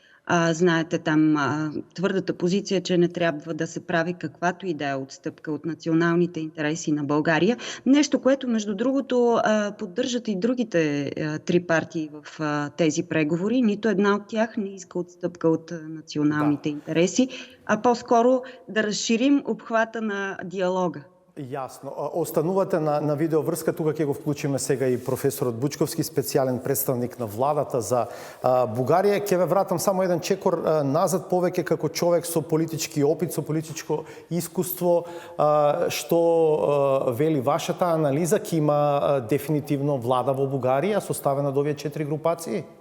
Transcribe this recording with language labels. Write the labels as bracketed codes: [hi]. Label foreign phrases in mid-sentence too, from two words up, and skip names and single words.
[bg] Знаете там твърдата позиция, че не трябва да се прави каквато и да е отстъпка от националните интереси на България. Нещо, което между другото поддържат и другите три партии в тези преговори. Нито една от тях не иска отстъпка от националните интереси, а по-скоро да разширим обхвата на диалога. [mk] Јасно. Останувате на видеоврска, тука ќе го вклучиме сега и професорот Бучковски, специјален представник на владата за Бугарија. Ќе ве вратам само еден чекор назад, повеќе како човек со политички опит, со политичко искуство, што вели вашата анализа, ќе има дефинитивно влада во Бугарија составена од овие 4 групации?